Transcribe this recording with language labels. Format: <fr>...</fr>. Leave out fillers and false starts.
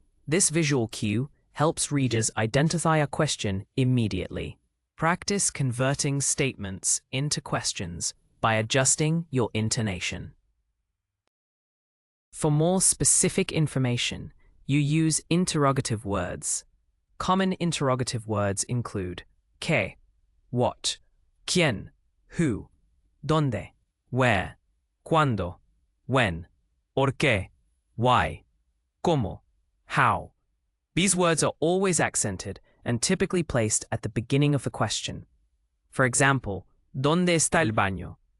<en>This visual cue helps readers identify a question immediately. Practice converting statements into questions by adjusting your intonation. For more specific information, you use interrogative words. Common interrogative words include ¿qué?, what, ¿quién?, who, ¿dónde?, where, ¿cuándo?, when, ¿por qué?, why, ¿cómo?, how. These words are always accented and typically placed at the beginning of the question. For example,</en> <es>¿dónde está el baño?</es>